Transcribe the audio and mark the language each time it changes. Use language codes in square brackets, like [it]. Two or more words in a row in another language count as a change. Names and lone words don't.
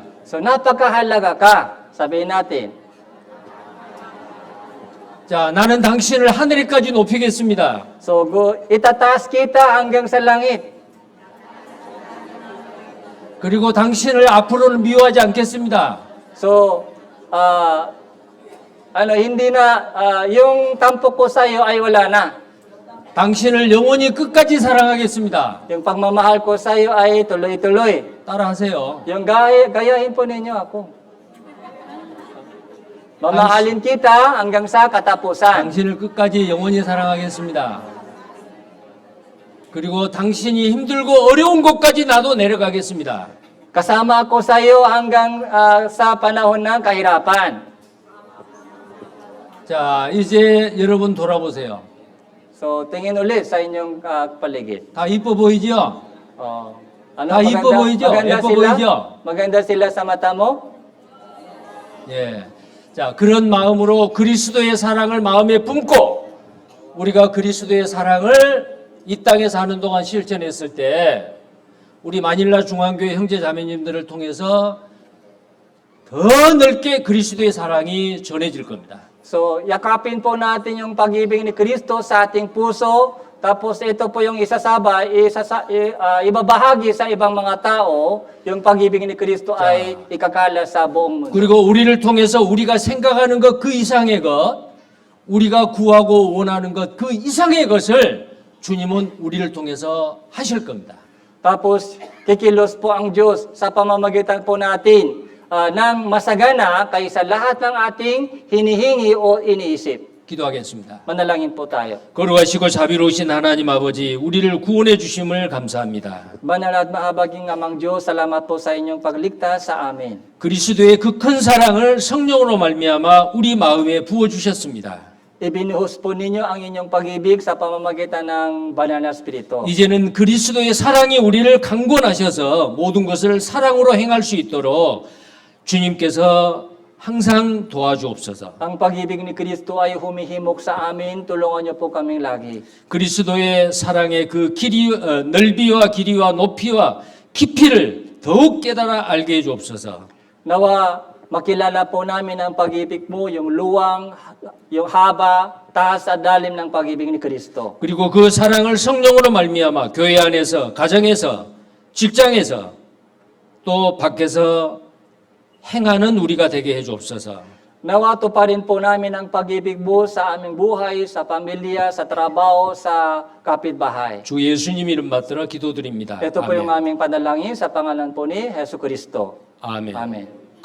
[tl] So napakahalaga ka. Sabihin natin. [ko] 자, 나는 당신을 하늘에까지 높이겠습니다. [tl] So itataas kita hanggang sa langit. [ko] 그리고 당신을 앞으로는 미워하지 않겠습니다. [tl] So, hindi na, yung tampok ko sa iyo ay wala na. [ko] 당신을 영원히 끝까지 사랑하겠습니다. [tl] Yung pagmamahal ko sa iyo ay tuloy-tuloy. [ko] 따라하세요. [tl] Yung gayahin po ninyo ako. Mamahalin kita hanggang sa katapusan. [ko] 당신을 끝까지 영원히 사랑하겠습니다. 그리고 당신이 힘들고 어려운 곳까지 나도 내려가겠습니다. [tl] Kasama ako sa iyo hanggang sa panahon ng kahirapan. [ko] 자, 이제 여러분 돌아보세요. [tl] So, tingin ulit sa inyong paligid. [ko] 다 이뻐 보이죠? [tl] Ano, [ko] 다 이뻐 보이죠? 예뻐 보이죠? [tl] Maganda sila sa mata mo? [ko] 예. 자, 그런 마음으로 그리스도의 사랑을 마음에 품고 우리가 그리스도의 사랑을 이 땅에 사는 동안 실천했을 때 우리 마닐라 중앙교회 형제 자매님들을 통해서 더 넓게 그리스도의 사랑이 전해질 겁니다. [tl] So, yakapin po natin yung pag-ibig ni Kristo sa ating puso. Tapos ito po yung ibabahagi sa ibang mga tao, yung pag-ibig ni Kristo ay ikakala sa buong mundo. [ko] 그리고 우리를 통해서 우리가 생각하는 것 그 이상의 것, 우리가 구하고 원하는 것 그 이상의 것을 주님은 우리를 통해서 하실 겁니다. [tl] Tapos, kikilos po ang Diyos sa pamamagitan po natin ng masagana kaysa lahat ng ating hinihingi o iniisip. [ko] 기도하겠습니다. [tl] Manalangin po tayo. [ko] 거룩하시고 자비로우신 하나님 아버지, 우리를 구원해 주심을 감사합니다. [tl] Banal at mahabaging amang Diyos, salamat po sa inyong pagligtas sa amin. [ko] 그리스도의 그 큰 사랑을 성령으로 말미암아 우리 마음에 부어 주셨습니다. [tl] ibinuhos po ninyo ang inyong pag-ibig sa pamamagitan ng banal na Espiritu. [ko] 이제는 그리스도의 사랑이 우리를 강권하셔서 모든 것을 사랑으로 행할 수 있도록 주님께서 항상 도와주옵소서. [tl] Ang pag-ibig ni Kristo ay humihimok sa amin, tulungan niyo po kaming lagi. [ko] 그리스도의 사랑의 그 넓이와 길이와 높이와 깊이를 더욱 깨달아 알게 해주옵소서. [tl] Nawa makilala po namin ang pag-ibig mo, yung luwang, yung haba, taas at dalim ng pag-ibig ni Kristo. [ko] 그리고 그 사랑을 성령으로 말미암아 교회 안에서, 가정에서, 직장에서 또 밖에서 행하는 우리가 되게 해주옵소서. [tl] Nawa tuparin po namin ang pag-ibig mo sa aming buhay, sa pamilya, sa trabaho, sa kapitbahay. [ko] 주 예수님 이름 받들어 기도드립니다. [tl] Ito po yung [ko] 아멘. [tl] aming panalangin sa pangalan po ni Jesu Kristo. [ko] 아멘. [tl] Amen.